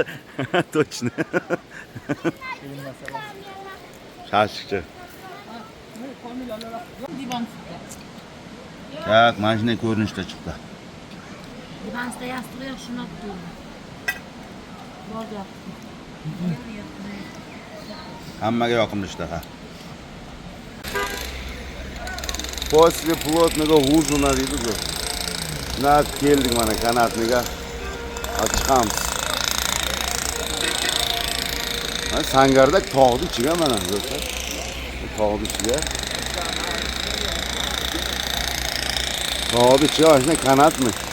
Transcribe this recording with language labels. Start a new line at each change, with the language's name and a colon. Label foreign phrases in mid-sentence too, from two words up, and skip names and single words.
Russian: Точно. Shashlikchi.
Uzbek: Tak, mana shunday ko'rinishda chiqdi. Divansta yastig'i yo'q, shuni olib turdim. Bordi. Hammaga yoqimli ishtaha.
Russian: После плотного ужина deydi-ku.
Uzbek: Nat keldik mana kanatniga. Chiqamiz. Mana Sangardak tog'ni ichiga mana do'stlar. Tog'ni ichiga. Tog'ni ichiga mana kanatmi?